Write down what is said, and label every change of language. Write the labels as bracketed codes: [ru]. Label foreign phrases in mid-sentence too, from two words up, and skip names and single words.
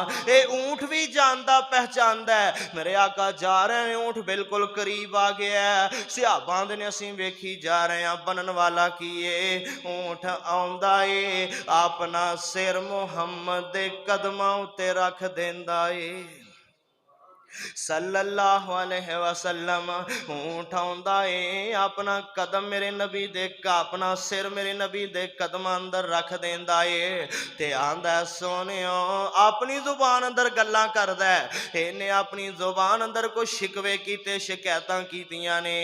[pa] ਇਹ ਊਂਠ ਵੀ ਜਾਣਦਾ ਪਹਿਚਾਨਦਾ। ਮੇਰੇ ਆਕਾ ਜਾ ਰਹੇ ਨੇ, ਊਂਠ ਬਿਲਕੁਲ ਕਰੀਬ ਆ ਗਿਆ। ਸਿਹਾਬਾਂ ਦੇ ਨੇ ਅਸੀਂ ਵੇਖੀ ਜਾ ਰਹੇ ਹਾਂ, ਬਣਨ ਵਾਲਾ ਕੀ ਏ? ਊਂਠ ਆਉਂਦਾ ਏ, ਆਪਣਾ ਸਿਰ ਮੁਹੰਮਦ ਦੇ ਕਦਮਾਂ ਉੱਤੇ ਰੱਖ ਦਿੰਦਾ ਏ [ar] صلى الله عليه وسلم. [pa] ਊਂਟ ਆਉਂਦਾ ਹੈ, ਅਪਣਾ ਕਦਮ ਮੇਰੇ ਨਬੀ ਦੇ, ਅਪਣਾ ਸਿਰ ਮੇਰੇ ਨਬੀ ਦੇ ਕਦਮ ਅੰਦਰ ਰੱਖ ਦੇਂਦਾ ਹੈ ਤੇ ਆਂਦਾ ਸੋਣਿਓ ਅਪਣੀ ਜ਼ੁਬਾਨ ਅੰਦਰ ਗੱਲਾਂ ਕਰਦਾ ਹੈ। ਇਨ੍ਹੇਂ ਅਪਣੀ ਜ਼ੁਬਾਨ ਅੰਦਰ ਕੋਈ ਸ਼ਿਕਵੇ ਕੀਤੇ, ਸ਼ਿਕਾਇਤਾਂ ਕੀਤੀਆਂ ਨੇ।